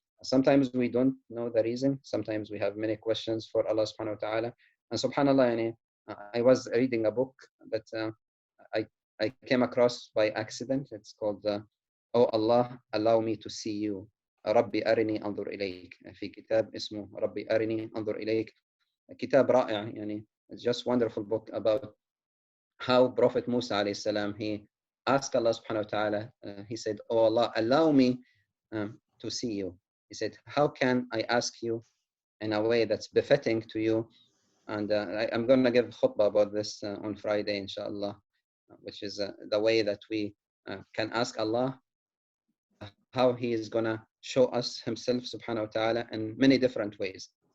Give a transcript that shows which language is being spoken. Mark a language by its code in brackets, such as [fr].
[en] Sometimes we don't know the reason. Sometimes we have many questions for Allah subhanahu wa ta'ala. And subhanallah, I was reading a book that I, I came across by accident. It's called Oh Allah, allow me to see you. [ar] ربي أرني أنظر إليك. في كتاب اسمه ربي أرني أنظر إليك. كتاب رائع يعني. [en] It's just wonderful book about how Prophet Musa alayhi salam, he asked Allah subhanahu wa ta'ala, he said, oh Allah, allow me to see you. He said, how can I ask you in a way that's befitting to you? And I'm going to give khutbah about this on Friday, inshallah, which is the way that we can ask Allah how He is going to show us Himself, subhanahu wa ta'ala, in many different ways.